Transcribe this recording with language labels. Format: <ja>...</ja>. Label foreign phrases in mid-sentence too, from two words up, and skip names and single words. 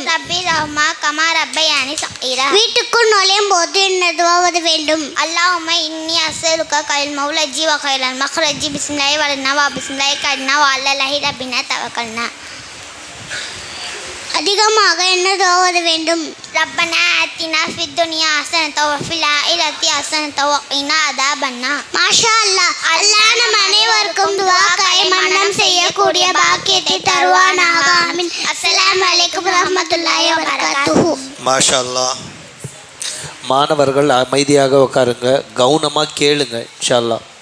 <ar>رب ارحمهما كما ربياني صغيرا.</ar> <ta>வீட்டுக்குள் நுழையும் போது என்ன துஆ ஓத வேண்டும்?</ta> <ar>اللهم إني أسألك خير المولج و خير المخرج. بسم الله ولجنا و بسم الله خرجنا و على الله ربنا توكلنا.</ar> <ta>அதிகமாக என்ன துஆ ஓத வேண்டும்?</ta> <ar>ربنا آتنا في الدنيا حسنة وفي الآخرة حسنة وقنا عذاب النار. ما شاء الله.</ar> <ta>அல்லாஹ் நம் அனைவருக்கும் துஆக்களை மன்னம் செய்யக்கூடிய பாக்கியத்தை தருவானாக. ஆமீன்.</ta> <ar>السلام عليكم ورحمة الله وبركاته. ما شاء الله.</ar> <ta>மாணவர்கள் அமைதியாக உட்காருங்க, கவனமாக கேளுங்க</ta> <ar>إن شاء الله.</ar>